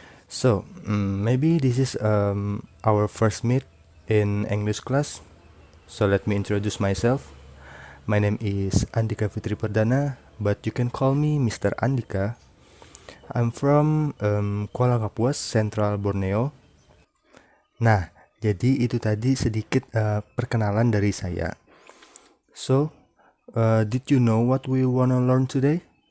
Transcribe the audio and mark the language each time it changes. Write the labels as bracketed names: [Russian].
[English] So, maybe this is our first meet in English class. So let me introduce myself. My name is Andika Fitri Perdana, but you can call me Mr. Andika. I'm from Kuala Kapuas, Central Borneo. [Indonesian] Nah, jadi itu tadi sedikit perkenalan dari saya. [English] So, did you know what we wanna learn today?